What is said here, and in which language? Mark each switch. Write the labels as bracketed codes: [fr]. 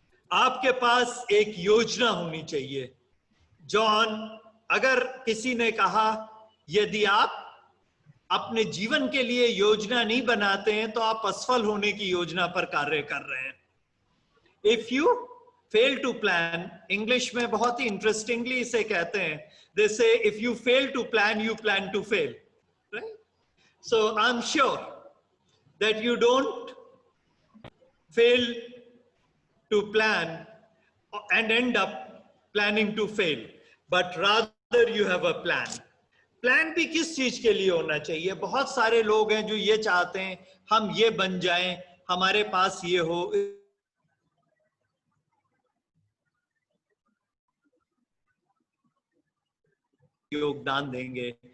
[hi] आपके पास एक योजना होनी चाहिए। जॉन, अगर किसी ने कहा यदि आप अपने जीवन के लिए योजना नहीं बनाते हैं तो आप असफल होने की योजना पर कार्य कर रहे हैं। [en] if you fail to plan, [hi] English में बहुत ही इंटरेस्टिंगली इसे कहते हैं, [en] they say if you fail to plan, you plan to fail, right? So I'm sure that you don't fail to plan and end up planning to fail, but rather you have a plan. [hi] Plan भी किस चीज के लिए होना चाहिए? बहुत सारे लोग हैं जो ये चाहते हैं हम ये बन जाएं, हमारे पास ये हो, योगदान देंगे।